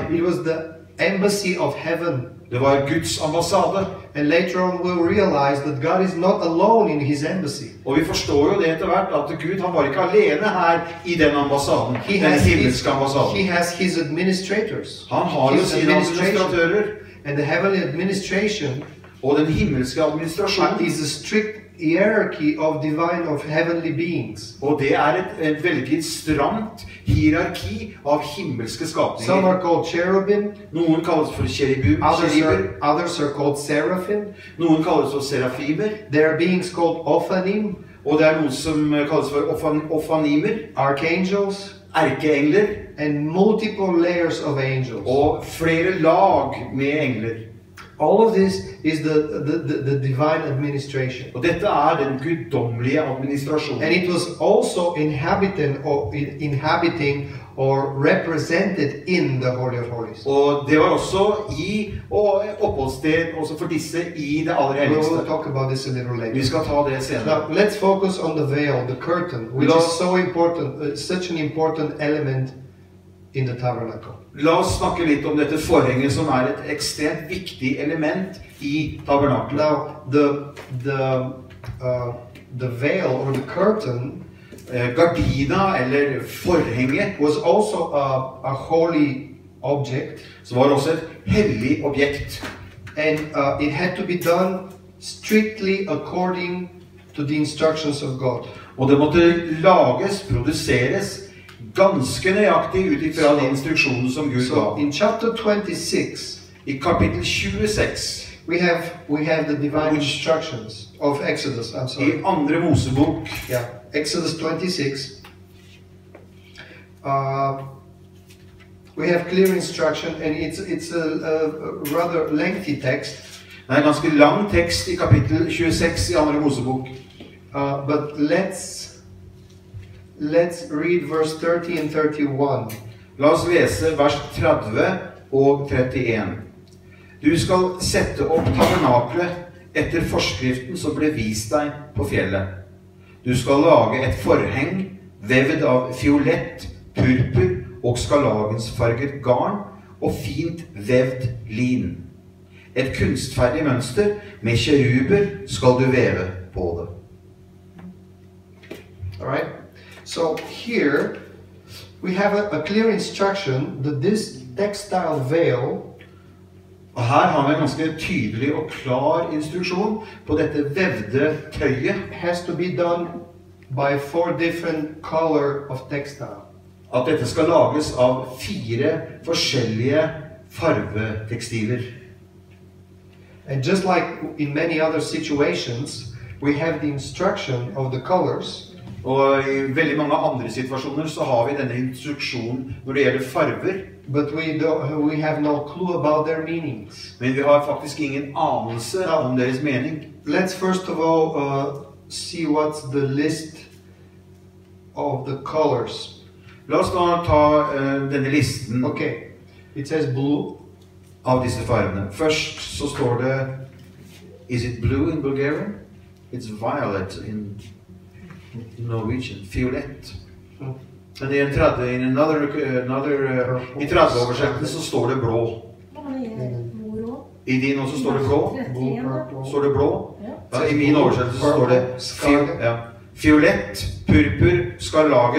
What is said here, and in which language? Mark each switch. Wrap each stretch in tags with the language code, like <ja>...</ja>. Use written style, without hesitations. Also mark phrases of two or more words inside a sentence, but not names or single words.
<en>It was the embassy of heaven.</en> <no>Det var Guds ambassade.</no> <en>And later on we'll realize that God is not alone in his embassy.</en> <no>Og vi forstår jo det etter hvert at Gud, han var ikke alene her i den ambassaden, den himmelske ambassaden.</no> <en>He has his administrators.</en> <no>Han har jo sine administratører.</no> <en>And the heavenly administration</en> <no>og den himmelske administrasjonen</no> <en>is a strict hierarchy of divine, of heavenly beings.</en> <no>Og det et veldig stramt hierarki av himmelske skapninger.</no> <en>Some are called cherubim.</en> <no>Noen kalles for kjeriber.</no> <en>Others are called seraphim.</en> <no>Noen kalles for serafimer.</no> <en>There are beings called ophanim.</en> <no>Og det noen som kalles for ophanimer.</no> <en>Archangels.</en> <no>Erkeengler.</no> <en>And multiple layers of angels.</en> <no>Og flere lag med engler.</no> <en>All of this is the divine administration.</en> <no>Og dette den guddommelige administrasjonen.</no> <en>And it was also inhabiting or represented in the Holy of Holies.</en> <no>Og det var også i oppholdssted også for disse i det aller helligste.</no> <en>We'll talk about this a little later.</en> <no>Vi skal ta det senere.</no> <en>Now let's focus on the veil, the curtain, which is so important, such an important element in the tabernacle.</en> <no>La oss snakke litt om dette forhenget som et ekstremt viktig element I tabernaklet.</no> <en>Now, the veil or the curtain</en> <no>Gardina eller forhenget</no> <en>was also a holy object,</en> <no>som var også et hellig objekt.</no> <en>and it had to be done strictly according to the instructions of God.</en> <no>Og det måtte lages, produseres ganske nøyaktig ut ifra de instruksjoner som Gud</no> <en>So</en> <no>ga.</no> <en>in chapter 26,</en> <no>I kapittel 26</no> <en>we have the divine instructions of Exodus. I'm I sorry.</en> <no>andre Mosebok,</no> <en>Yeah, Exodus 26. We have clear instruction, and it's a rather lengthy text.</en> <no>det en ganske lang tekst I kapittel 26 I andre Mosebok.</no> <en>But let's read verse 30 and 31.</en> <no>La oss lese vers 30 og 31. Du skal sette opp tabernaklet etter forskriften som ble vist deg på fjellet. Du skal lage et forheng vevd av fiolett, purpur og skarlagensfarget garn og fint vevd lin. Et kunstferdig mønster med kjeruber skal du veve på det.</no> <en>All right. So here we have a clear instruction that this textile veil</en> <no>Og her har vi en ganske tydelig og klar instruksjon på dette vevde tøyet.</no> <en>has to be done by 4 different color of textile.</en> <no>At dette skal lages av 4 forskjellige farvetekstiler.</no> <en>And just like in many other situations, we have the instruction of the colors,</en> <no>Og I veldig mange andre situasjoner så har vi denne instruksjonen når det gjelder farver.</no> <en>but we have no clue about their meanings.</en> <no>Men vi har faktisk ingen anelse om deres mening.</no> <en>Let's first of all see what's the list of the colors.</en> <no>La oss da ta denne listen</no> <en>Okay, it says blue,</en> <no>av disse farvene. Først så står det</no> <en>Is it blue in Bulgarian? It's violet in Norwegian. Fiolett.</en> <no>Men I 30-oversettelsen så står det blå. I din også står det blå.</no> <en>blue, purple.</en> <no>Står det blå? Ja, I min oversettelse så står det fiolett, purpur, skarlagen.</no>